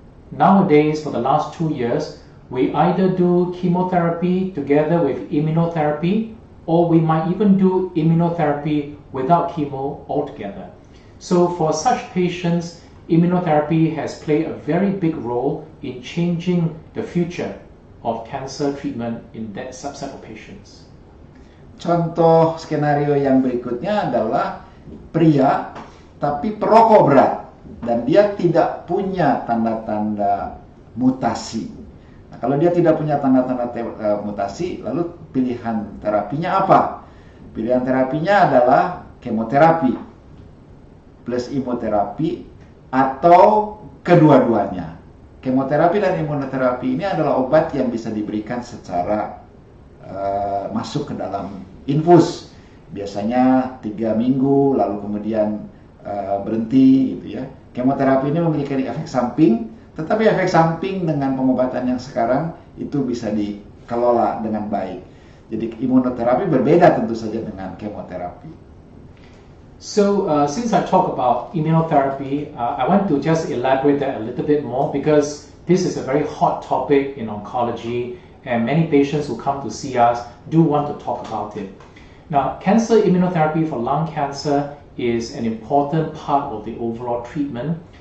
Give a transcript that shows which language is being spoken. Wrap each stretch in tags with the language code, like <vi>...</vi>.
<en>Nowadays, for the last 2 years, we either do chemotherapy together with immunotherapy, or we might even do immunotherapy without chemo altogether. So for such patients, immunotherapy has played a very big role in changing the future of cancer treatment in that subset of patients.</en> <id>Contoh skenario yang berikutnya adalah pria tapi perokok berat dan dia tidak punya tanda-tanda mutasi. Nah, kalau dia tidak punya tanda-tanda mutasi, lalu pilihan terapinya apa? Pilihan terapinya adalah kemoterapi plus imunoterapi atau kedua-duanya. Kemoterapi dan imunoterapi ini adalah obat yang bisa diberikan secara masuk ke dalam infus. Biasanya 3 minggu, lalu kemudian berhenti gitu ya. Kemoterapi ini memiliki efek samping, tetapi efek samping dengan pengobatan yang sekarang itu bisa dikelola dengan baik. Jadi imunoterapi berbeda tentu saja dengan kemoterapi.</id> <en>So since I talk about immunotherapy, I want to just elaborate that a little bit more because this is a very hot topic in oncology and many patients who come to see us do want to talk about it. Now, cancer immunotherapy for lung cancer is an important part of the overall treatment.</en>